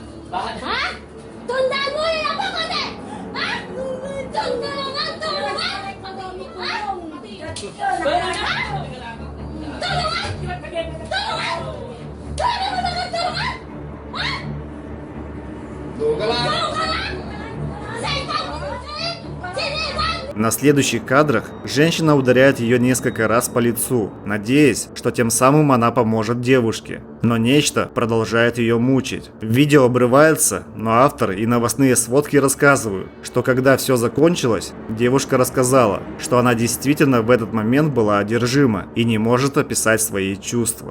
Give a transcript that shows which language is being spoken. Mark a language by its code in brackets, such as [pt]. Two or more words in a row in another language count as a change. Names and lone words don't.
[tl] Ha? Tundaan mo yun ako kasi! Ha? Tulungan! Tulungan! Ha? Tulungan! Tulungan! Sabi mo na tulungan! Ha? Tulungan lang! [ru] На следующих кадрах женщина ударяет ее несколько раз по лицу, надеясь, что тем самым она поможет девушке. Но нечто продолжает ее мучить. Видео обрывается, но автор и новостные сводки рассказывают, что когда все закончилось, девушка рассказала, что она действительно в этот момент была одержима и не может описать свои чувства.